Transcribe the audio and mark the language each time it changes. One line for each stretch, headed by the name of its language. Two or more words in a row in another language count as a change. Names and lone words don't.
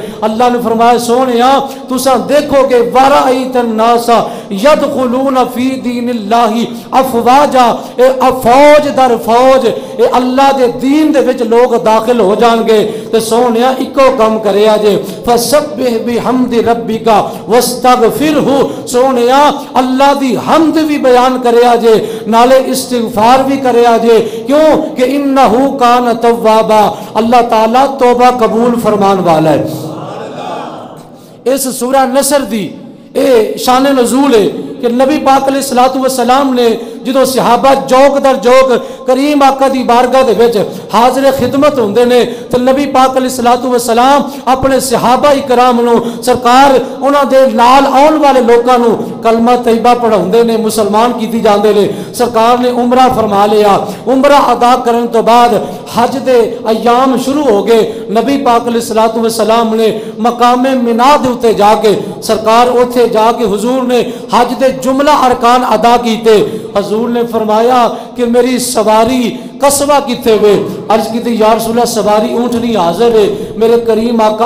Punjabi: اللہ نے فرمایا سونیا تساں دیکھو گے
Arabic: ورأیت الناس یدخلون فی دین اللہ افواجا،
Punjabi: فوج در فوج اللہ دے دین دے وچ لوگ داخل ہو جان گے، تے سونیا اکو کم کریا جے
Arabic: فسبح بحمد ربک واستغفرہ،
Punjabi: سونیا اللہ دی حمد بھی بیان کریا جے نالے استغفار بھی کریا جے، کیوں کہ
Arabic: انہو کان توابا،
Punjabi: اللہ تعالیٰ توبہ قبول فرمان والا ہے۔ اس سورہ نصر دی اے شان نزول ہے کہ نبی پاک علیہ السلام نے جدو صحابہ جوگ در جوگ کریم آقا دی بارگاہ دے وچ حاضر خدمت ہوندے نے تو نبی پاک علیہ السلام اپنے صحابہ اکرام نو سرکار انہاں دے نال آن والے لوکاں نو کلمہ طیبہ پڑھاوندے نے، مسلمان کیتی جاندے نے۔ سرکار نے عمرہ فرما لیا، عمرہ ادا کرن تو بعد حج دے ایام شروع ہو گئے، نبی پاک علیہ السلام نے مقام مینا دے اوتے جا کے سرکار اوتھے جا کے حضور نے حج دے جملہ ارکان ادا کیتے۔ حضور نے فرمایا کہ میری سواری قصبہ کتے ہوئے، عرض کی تھی
Arabic: یا رسول اللہ
Punjabi: سواری اونٹ نہیں حاضر ہے، میرے کریم آقا